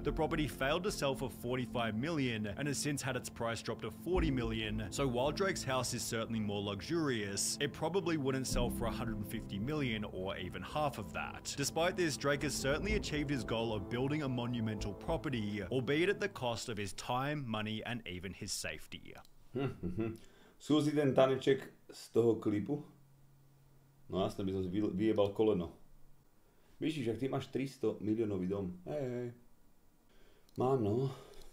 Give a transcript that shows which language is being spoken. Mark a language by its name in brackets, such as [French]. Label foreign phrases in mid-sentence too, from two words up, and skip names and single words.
[English] The property failed to sell for $45 million and has since had its price dropped to $40 million, so while Drake's house is certainly more luxurious, it probably wouldn't sell for $150 million or even half of that. Despite this, Drake has certainly achieved his goal of building a monumental property, albeit at the cost of his time, money, and even his safety. [Slovak] Skúsi ten taneček z toho klipu? No jasne, by som si vyjebal koleno. Víš, však ty máš 300 miliónový dom. Hej. Mám, no.